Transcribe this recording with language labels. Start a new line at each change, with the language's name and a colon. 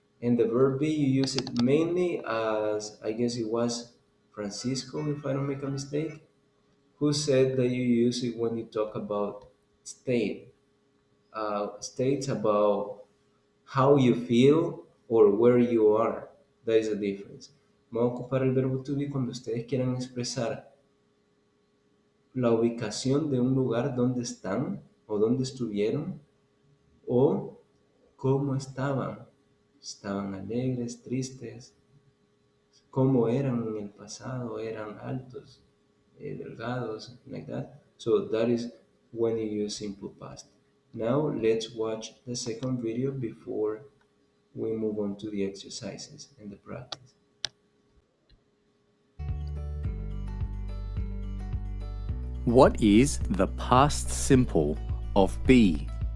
English: And the verb be, you use it mainly as, I guess it was Francisco, if I don't make a mistake, who said that you use it when you talk about state. States about how you feel or where you are. That is the difference.
Spanish: Vamos a ocupar el verbo to be cuando ustedes quieran expresar la ubicación de un lugar donde están o donde estuvieron o cómo estaban. Estaban alegres, tristes, cómo eran en el pasado, eran altos, delgados,
English: like that. So that is when you use simple past. Now let's watch the second video before we move on to the exercises and the practice. What is the past simple of be?